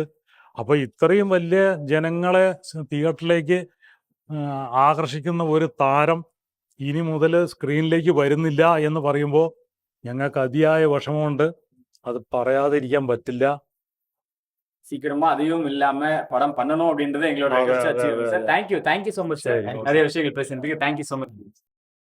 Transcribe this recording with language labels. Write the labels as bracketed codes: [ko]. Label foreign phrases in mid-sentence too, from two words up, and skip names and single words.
[ml] അപ്പൊ ഇത്രയും വലിയ ജനങ്ങളെ തിയേറ്ററിലേക്ക് ആകർഷിക്കുന്ന ഒരു താരം ഇനി മുതൽ സ്ക്രീനിലേക്ക് വരുന്നില്ല എന്ന് പറയുമ്പോൾ ഞങ്ങൾക്ക് അതിയായ വിഷമമുണ്ട്. അത് പറയാതിരിക്കാൻ പറ്റില്ല. [ta] சீக்கிரமா அதையும் இல்லாம படம் பண்ணணும் அப்படின்றது எங்களோட [en] thank you so much sir. [ta] நிறைய விஷயங்கள் பேசுறதுக்கு [en] thank you so much.